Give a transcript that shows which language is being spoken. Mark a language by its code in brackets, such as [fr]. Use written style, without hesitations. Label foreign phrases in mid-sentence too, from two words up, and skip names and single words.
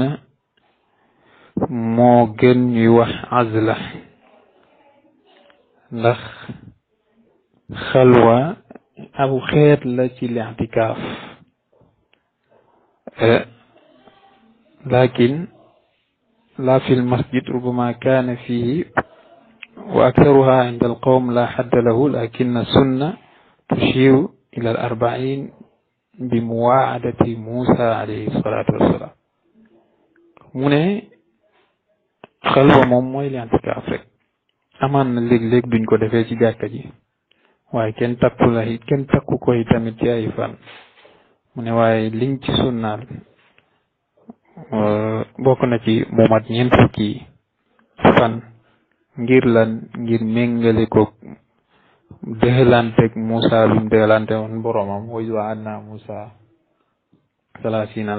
[wo] gën ñuy wax azla ndax xalwa aw xeet la ci li'tikaaf [ar] لكن لا في المسجد ربما كان فيه وأكثرها عند القوم لا حد له لكن سنة تشير إلى الأربعين بمواعدة موسى عليه الصلاة والسلام [wo] mu ne xalwa moom mooy li'tikaaf rek amaan na léeg-léeg duñ ko defee ci jàkka ji waaye kenn takku koy tamit ci ay fan mu ne waaye liñ ci sunnaal bokk na ci mu mat ñeent fukki fan ngir méngale ko dëxalanteeg Musa lum dëxalante woon boromam [ar] ووعدنا موسى [wo] 30